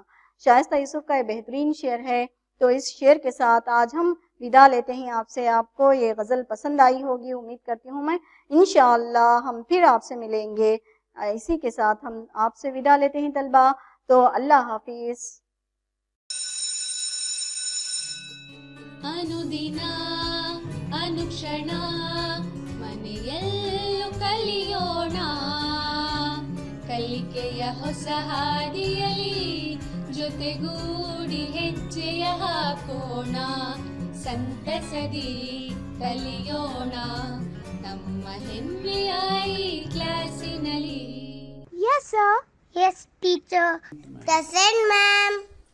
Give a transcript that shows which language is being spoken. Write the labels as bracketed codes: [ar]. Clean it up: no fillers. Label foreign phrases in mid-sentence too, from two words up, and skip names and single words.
[ur] شائستہ یوسف کا یہ بہترین شعر ہے. تو اس شعر کے ساتھ آج ہم وداع لیتے ہیں آپ سے. آپ کو یہ غزل پسند آئی ہوگی امید کرتی ہوں میں. انشاءاللہ ہم پھر آپ سے ملیں گے. اسی کے ساتھ ہم آپ سے وداع لیتے ہیں طلبہ. تو اللہ حافظ. [kn] ಅನುದಿನ ಅನುಕ್ಷಣ ಮನೆಯಲ್ಲೂ ಕಲಿಯೋಣ, ಕಲಿಕೆಯ ಹೊಸ ಹಾದಿಯಲಿ ಜೊತೆಗೂಡಿ ಹೆಜ್ಜೆಯ ಹಾಕೋಣ, ಸಂತಸದಿ ಕಲಿಯೋಣ ನಮ್ಮ ಹೆಮ್ಮೆಯ ಈ ಕ್ಲಾಸಿನಲ್ಲಿ. [en] Yes, sir. Yes, teacher. Present, ma'am.